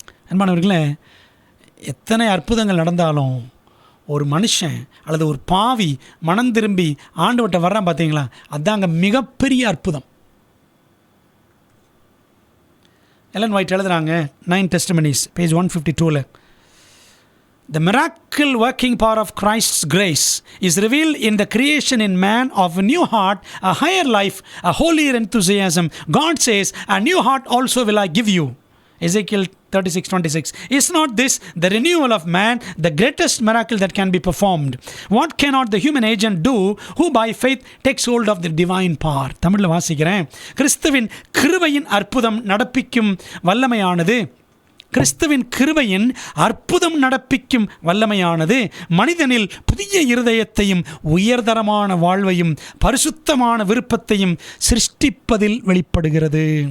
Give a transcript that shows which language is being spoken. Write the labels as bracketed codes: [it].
[ta] அன்பானவர்களே, எத்தனை அற்புதங்கள் நடந்தாலும் ஒரு மனுஷன் அல்லது ஒரு பாவி மனம் திரும்பி ஆண்டவர்கிட்ட வர்றான் பார்த்தீங்களா, அதாங்க மிகப்பெரிய அற்புதம். எலன் ஒயிட் எழுதுகிறாங்க, 9 Testimonies, page 152. [en] The miracle working power of Christ's grace is revealed in the creation in man of a new heart, a higher life, a holier enthusiasm. God says, a new heart also will I give you. Ezekiel 36:26. Is not this the renewal of man, the greatest miracle that can be performed? What cannot the human agent do who by faith takes hold of the divine power? [ta] தமிழில் வாசிக்கிறேன். கிறிஸ்துவின் கிருபையின் அற்புதம் நடப்பிக்கும் வல்லமையானது, கிறிஸ்துவின் கிருபையின் அற்புதம் நடப்பிக்கும் வல்லமையானது மனிதனில் புதிய இருதயத்தையும் உயர்தரமான வாழ்வையும் பரிசுத்தமான விருப்பத்தையும் சிருஷ்டிப்பதில் வெளிப்படுகிறது.